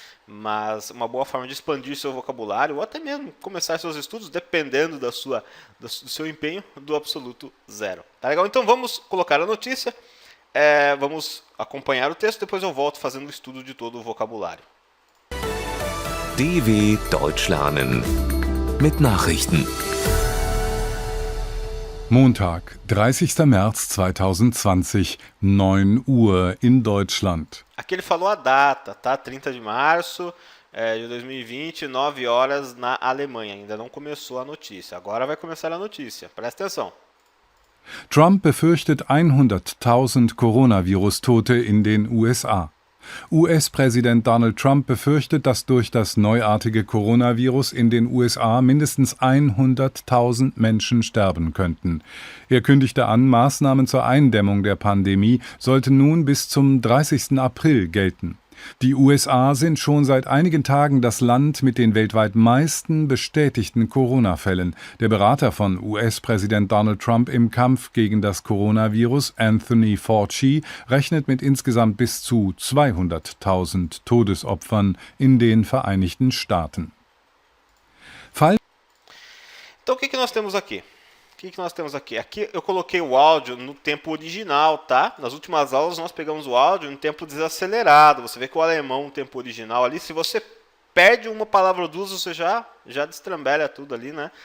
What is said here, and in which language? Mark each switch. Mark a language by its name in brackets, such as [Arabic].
[Portuguese] Mas uma boa forma de expandir seu vocabulário, ou até mesmo começar seus estudos, dependendo do seu empenho, do absoluto zero. Tá legal? Então vamos colocar a notícia, vamos acompanhar o texto, depois eu volto fazendo o estudo de todo o vocabulário. [German] DW Deutsch lernen mit Nachrichten. Montag, 30. März 2020, 9 Uhr in Deutschland. [Portuguese] Aqui ele falou a data, tá? 30 de março de 2020, 9 horas na Alemanha. Ainda não começou a notícia. Agora vai começar a notícia. Presta atenção. [German] Trump befürchtet 100.000 Coronavirus-Tote in den USA. US-Präsident Donald Trump befürchtet, dass durch das neuartige Coronavirus in den USA mindestens 100.000 Menschen sterben könnten. Er kündigte an, Maßnahmen zur Eindämmung der Pandemie sollten nun bis zum 30. April gelten. Die USA sind schon seit einigen Tagen das Land mit den weltweit meisten bestätigten Corona-Fällen. Der Berater von US-Präsident Donald Trump im Kampf gegen das Coronavirus, Anthony Fauci, rechnet mit insgesamt bis zu 200.000 Todesopfern in den Vereinigten Staaten. [Portuguese] Então o que nós temos aqui? Aqui eu coloquei o áudio no tempo original, tá? Nas últimas aulas nós pegamos o áudio no tempo desacelerado. Você vê que o alemão, no tempo original ali, se você perde uma palavra ou duas, você já destrambelha tudo ali, né?